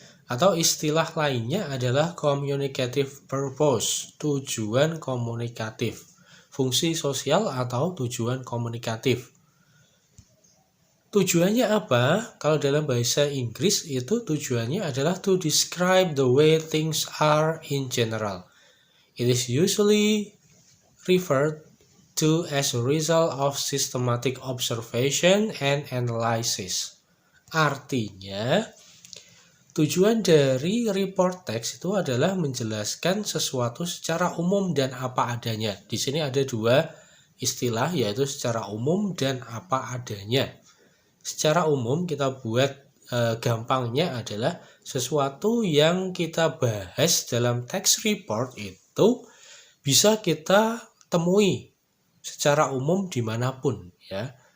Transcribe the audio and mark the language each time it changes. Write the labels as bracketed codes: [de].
[id] Atau istilah lainnya adalah communicative purpose, tujuan komunikatif, fungsi sosial atau tujuan komunikatif. Tujuannya apa? Kalau dalam bahasa Inggris itu tujuannya adalah [en] to describe the way things are in general. It is usually referred to as a result of systematic observation and analysis. [id] Artinya, tujuan dari report text itu adalah menjelaskan sesuatu secara umum dan apa adanya. Di sini ada dua istilah, yaitu secara umum dan apa adanya. Secara umum kita buat gampangnya adalah sesuatu yang kita bahas dalam text report itu bisa kita temui secara umum dimanapun, ya.